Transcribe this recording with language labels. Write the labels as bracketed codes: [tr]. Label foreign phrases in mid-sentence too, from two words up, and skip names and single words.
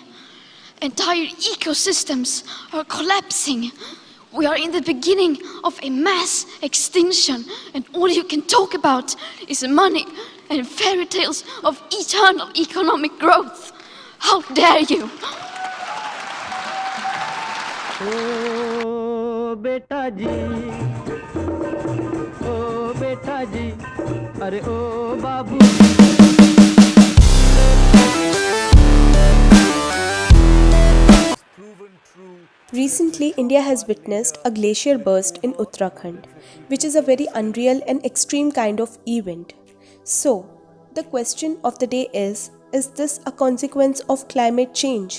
[en] Entire ecosystems are collapsing. We are in the beginning of a mass extinction, and all you can talk about is money and fairy tales of eternal economic growth. How dare you? [hi] ओ बेटा जी, ओ बेटा जी, अरे ओ बाबू। [en] Recently, India has witnessed a glacier burst in Uttarakhand, which is a very unreal and extreme kind of event. So, the question of the day is this a consequence of climate change?